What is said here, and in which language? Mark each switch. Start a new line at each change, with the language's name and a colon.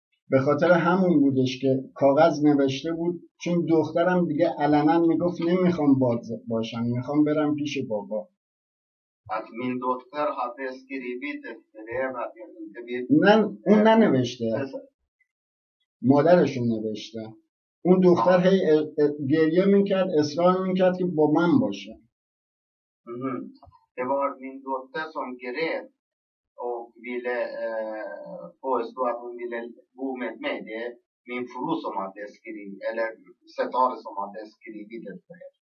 Persian: به خاطر همون بودش که کاغذ نوشته بود، چون دخترم دیگه علنا میگفت نمیخوام باشم، میخوام برم پیش بابا.
Swedish: Att min dotter hade skrivit ett brev att jag inte vill...
Persian: نه اون ننوشته، مادرشون نوشته. اون دختر هی گریه میکرد، اصرار میکرد که با من باشه.
Swedish: Det var min dotter som grät och ville påstå att hon ville bo med mig. Det är min fru som hade skrivit, eller Setare som hade skrivit ett brev.